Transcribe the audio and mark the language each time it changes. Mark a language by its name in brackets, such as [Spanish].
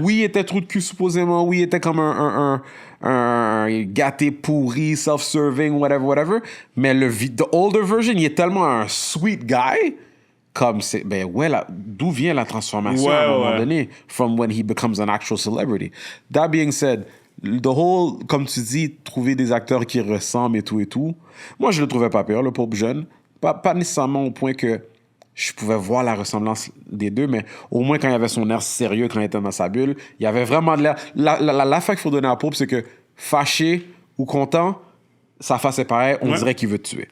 [French] Oui, il était trou de cul supposément. Oui, il était comme un gâté pourri, [English] self-serving, [French] whatever. Mais [English] the older version, [French] il est tellement un [English] sweet guy. [French] Comme c'est, ben ouais, d'où vient la transformation à un moment donné? [English] From when he becomes an actual celebrity. That being said, the whole, [French] comme tu dis, trouver des acteurs qui ressemblent et tout. Moi, je le trouvais pas pire, le pauvre jeune. Pas nécessairement au point que je pouvais voir la ressemblance des deux, mais au moins quand il avait son air sérieux, quand il était dans sa bulle, il y avait vraiment de l'air. L'affaire qu'il faut donner à Pope, c'est que fâché ou content, sa face est pareille, on dirait qu'il veut te tuer.